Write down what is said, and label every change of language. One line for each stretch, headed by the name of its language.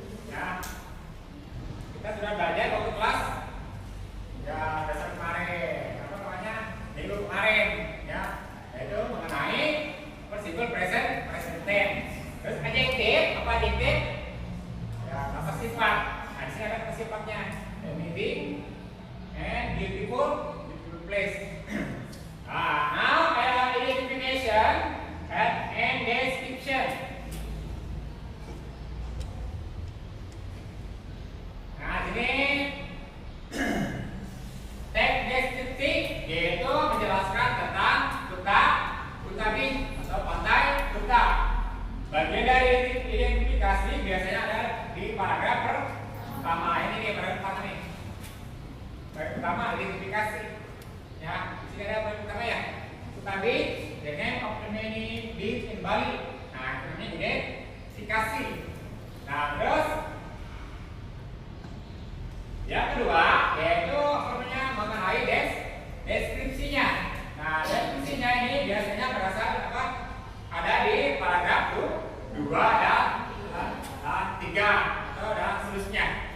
Indonesian: Ya, kita sudah belajar waktu kelas ya dasar kemarin, apa namanya, minggu kemarin, ya, yaitu mengenai simple present tense. Terus adjektif, apa adjektif? Ya, kata sifat. Nah, di sini ada kata sifatnya.
English: Amazing and beautiful place. Now identification and description.
Indonesian: Nah, ini teks deskriptif, yaitu menjelaskan tentang Kuta Beach atau pantai Kuta. Bagian dari identifikasi biasanya ada di paragraf pertama. Ini nih paragraf pertama nih. Paragraf pertama identifikasi. Ya, di sini ada paragraf pertama ya.
English: Kuta Beach, the name of the many beach in Bali.
Indonesian: Nah, ini identifikasi. Nah, terus yang kedua yaitu mengenai deskripsinya. Nah, deskripsinya ini biasanya berasal apa? Ada di paragraf 2 dan 3 atau dan seterusnya.